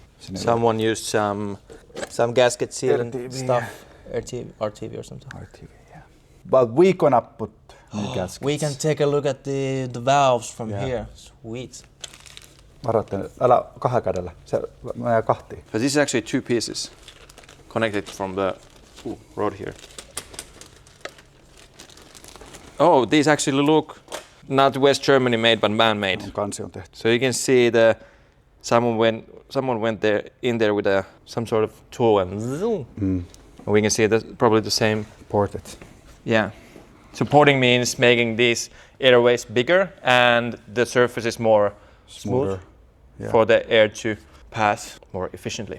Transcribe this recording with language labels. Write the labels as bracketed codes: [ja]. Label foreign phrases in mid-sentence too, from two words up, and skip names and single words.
[en] engine. Someone used some gasket sealant RTV, stuff, RTV or something. RTV, yeah. But we gonna put new gaskets. We can take a look at the valves from here. Sweet. [fi] Varoittelen, älä kahden kädellä. Se menee kahtiin. [en] But this is actually two pieces connected from the road here. Oh, these actually look not West Germany made, but man-made. [fi] Kansi on tehty. [en] So you can see someone went in there with some sort of tool and zoom. We can see that's probably the same. Ported. Yeah. So porting means making these airways bigger and the surface is more smooth for the air to pass more efficiently.